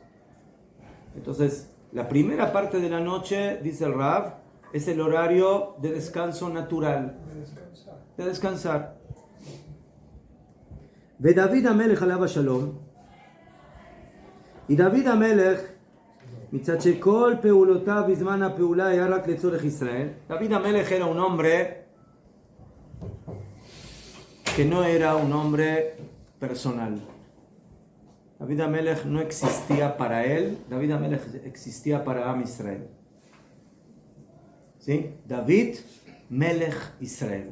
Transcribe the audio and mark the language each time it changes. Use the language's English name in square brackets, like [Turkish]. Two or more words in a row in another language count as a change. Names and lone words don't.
[Spanish] Entonces, la primera parte de la noche, dice el Rav, es el horario de descanso natural, de descansar. Ve David Amelech alaba shalom, [Hebrew] y David Amelech מצד שכל פעולותיו בזמן הפעולה היה רק לצורך ישראל. [Spanish] David Amelech era un hombre que no era un hombre personal. David Amelech no existía para él, David Amelech existía para Am Israel. ¿Sí? David Melech Israel.